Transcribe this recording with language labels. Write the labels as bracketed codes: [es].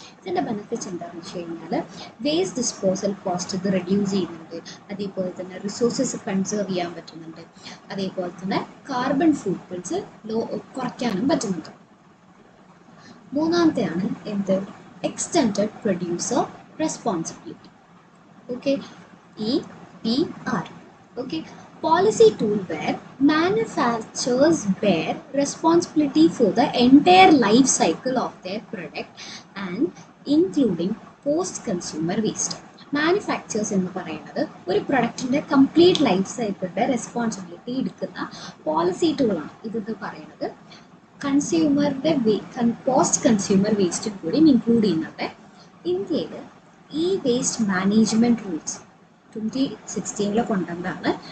[ml] ഇതിൻ്റെ ബെനിഫിറ്റ്സ് എന്താണെന്ന് വെച്ച് കഴിഞ്ഞാൽ വേസ്റ്റ് ഡിസ്പോസൽ കോസ്റ്റ് ഇത് റെഡ്യൂസ് ചെയ്യുന്നുണ്ട്, അതേപോലെ തന്നെ റിസോഴ്സസ് കൺസേർവ് ചെയ്യാൻ പറ്റുന്നുണ്ട്, അതേപോലെ തന്നെ കാർബൺ ഫുട് പ്രിന്റ്സ് കുറയ്ക്കാനും പറ്റുന്നുണ്ട്. മൂന്നാമത്തെയാണ് എന്ത്, extended producer responsibility. Okay, EPR. [en] Okay, policy tool where manufacturers bear responsibility for the entire life cycle of their product and including post consumer waste. [ml] Manufacturers എന്ന് പറയുന്നത് ഒരു പ്രൊഡക്റ്റിൻ്റെ കംപ്ലീറ്റ് ലൈഫ് സൈക്കിളിൻ്റെ റെസ്പോൺസിബിലിറ്റി എടുക്കുന്ന policy ടൂളാണ്. ഇതെന്ന് പറയുന്നത് കൺസ്യൂമറുടെ പോസ്റ്റ് കൺസ്യൂമർ വേസ്റ്റും കൂടി ഇൻക്ലൂഡ് ചെയ്യുന്നുണ്ട്. ഇന്ത്യയിൽ ഈ വേസ്റ്റ് മാനേജ്മെൻറ്റ് റൂൾസ് 2016 കൊണ്ടുവന്നതാണ്.